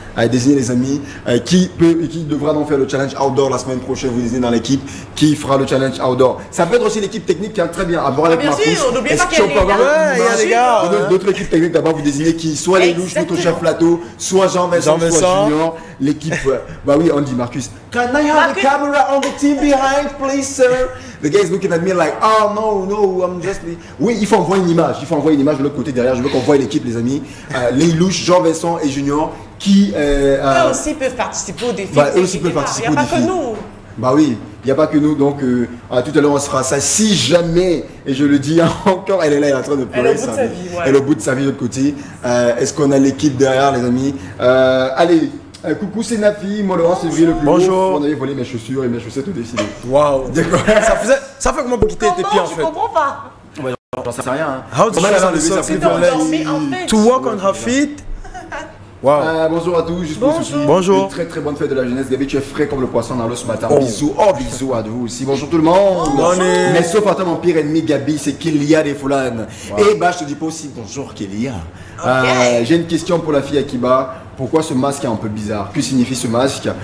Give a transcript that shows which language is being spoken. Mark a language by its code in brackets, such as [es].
[fr] Désignez les amis qui devra donc faire le challenge outdoor la semaine prochaine. Vous désignez dans l'équipe qui fera le challenge outdoor. Ça peut être aussi l'équipe technique qui a très bien à voir avec Marcus. N'oubliez pas qu'il y a les gars. D'autres équipes techniques d'abord vous désignez qui, soit les louches, notre chef plateau, soit Jean-Vincent, soit Junior. L'équipe, bah oui, on dit Marcus. [en] Can I have the camera on the team behind, please, sir? The guy is looking at me like, oh no, I'm just... [fr] Oui, il faut envoyer une image. De l'autre côté derrière. Je veux qu'on voie l'équipe, les amis. Les louches, Jean-Vincent et Junior, qui... eux aussi peuvent participer au défi. Eux aussi peuvent participer au défi. Il n'y a pas que nous. Bah oui, il n'y a pas que nous. Donc, tout à l'heure, on se fera ça. Si jamais, et je le dis encore, elle est là, elle est en train de pleurer. Elle est au bout de sa vie de l'autre côté. Est-ce qu'on a l'équipe derrière, les amis? Allez. Coucou, c'est Nafi, moi le 11 février le plus Bonjour. On avait volé mes chaussures et mes chaussettes au défilé. Waouh. Ça fait comment pour quitter tes pieds en fait? Je comprends pas. J'en sais rien. [en] How did she to walk on her feet? Wow. [fr] Bonjour à tous, juste pour bonjour. Une très bonne fête de la jeunesse. Gabi, tu es frais comme le poisson dans l'eau ce matin. Bisous, bisous à vous aussi. Bonjour tout le monde. Mais sauf à toi, mon pire ennemi, Gabi, c'est Kélia des Foulanes. Et bah, je te dis pas aussi bonjour Kélia. J'ai une question pour la fille Akiba. Pourquoi ce masque est un peu bizarre? Que signifie ce masque?